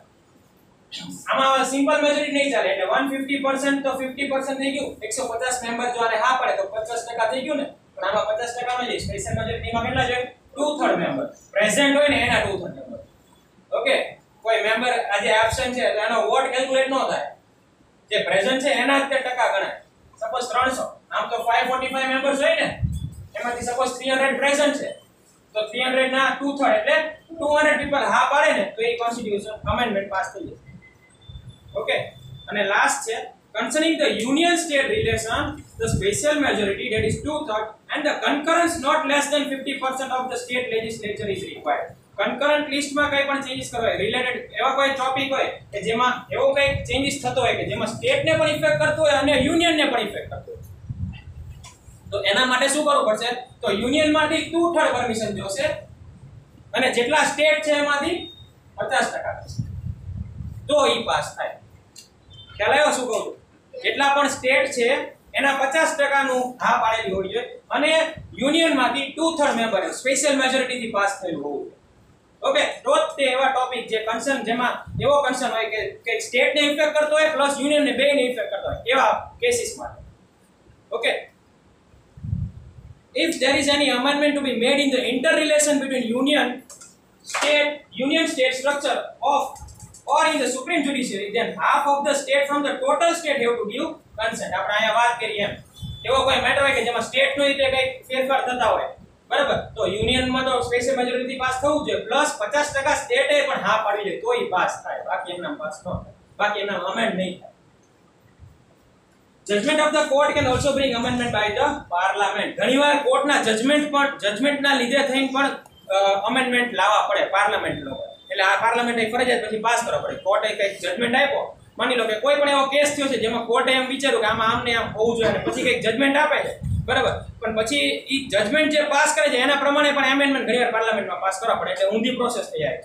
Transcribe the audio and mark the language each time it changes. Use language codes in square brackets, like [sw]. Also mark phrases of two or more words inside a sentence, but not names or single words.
[gu] બરાબર? આમાં [en] simple majority [gu] નહીં ચાલે એટલે 150% તો 50% થઈ ગયું 150 મેમ્બર જો આને હા પડે તો 50% થઈ ગયું ને પણ આમાં 50% નો જે [en] special majorityમાં [gu] કેટલા છે 2/3 [en] member present [gu] હોય ને એના 2/3 [en] member okay [gu] કોઈ મેમ્બર આજે એબ્સેન્ટ છે તો એનો [en] vote calculate [gu] ન થાય જે પ્રેઝન્ટ છે એના જ ટકા ગણાય સપોઝ 300 આમ તો 545 મેમ્બર્સ હોય ને એમાંથી સપોઝ 300 પ્રેઝન્ટ છે તો 300 ના 2/3 એટલે 200 પીપલ હા પાડે ને તો એ [en] constitution amendment pass [gu] થઈ જશે [en] okay and last [gu] છે [en] concerning the union state relation the special majority that is 2/3 and the concurrence not less than 50% of the state legislature is required concurrent list [gu] માં કઈ પણ ચેન્જીસ કરવા હોય રિલેટેડ એવા કોઈ ટોપિક હોય કે જેમાં એવો કઈ ચેન્જીસ થતો હોય કે જેમાં સ્ટેટ ને પણ ઇફેક્ટ કરતો હોય અને યુનિયન ને પણ ઇફેક્ટ કરતો હોય તો એના માટે શું કરવું પડશે તો યુનિયન માંથી 2/3 પરમિશન જોશે અને જેટલા સ્ટેટ છે એમાંથી 50% તો ઈ પાસ થાય ખ્યાલ આવ્યો શું કહું જેટલા પણ સ્ટેટ છે એના 50% નું હા પાડેલી હોવી જોઈએ અને યુનિયન માંથી 2/3 મેમ્બર [en] special majority [gu] થી પાસ થયેલું હોવું જોઈએ ઓકે તો તે એવા ટોપિક જે કન્સર્ન જેમાં એવો કન્સર્ન હોય કે સ્ટેટ ને ઇફેક્ટ કરતો હોય [en] plus union [gu] ને બે ને ઇફેક્ટ કરતો હોય એવા કેસીસ માટે ઓકે [en] if there is any amendment to be made in the interrelation between union state structure of or in the supreme judiciary then half of the state from the total state have to give consent [gu] આપણે અહીંયા વાત કરી એમ એવો કોઈ મેટર હોય કે જેમાં સ્ટેટ નો રીતે કઈ ફેરફાર થતા હોય બરાબર તો યુનિયન માં તો [en] special majority [gu] પાસ થવું જોઈએ પ્લસ 50% સ્ટેટ એ પણ હા પાડી દે તોય પાસ થાય બાકી એમના પાસ ન થાય બાકી એમના અમેન્ડ નહીં થાય [en] judgment of the court can also bring amendment by the parliament [gu] ઘણીવાર કોર્ટના જજમેન્ટના લીધે થઈને પણ અમેન્ડમેન્ટ લાવવા પડે પાર્લામેન્ટ લોકો એટલે આ પાર્લામેન્ટ એ ફરજિયાત પછી પાસ કરવો પડે કોર્ટે કઈક જજમેન્ટ આપ્યો માની લો કે કોઈ પણ એવો કેસ થયો છે જેમાં કોર્ટે એમ વિચાર્યું કે આમાં આમને આમ હોવું જોઈએ અને પછી કઈક જજમેન્ટ આપે છે બરાબર પણ પછી ઈ જજમેન્ટ જે પાસ કરે છે એના પ્રમાણે પણ એમેન્ડમેન્ટ ઘણીવાર પાર્લામેન્ટમાં પાસ કરવા પડે એટલે ઊંધી પ્રોસેસ થઈ જાય છે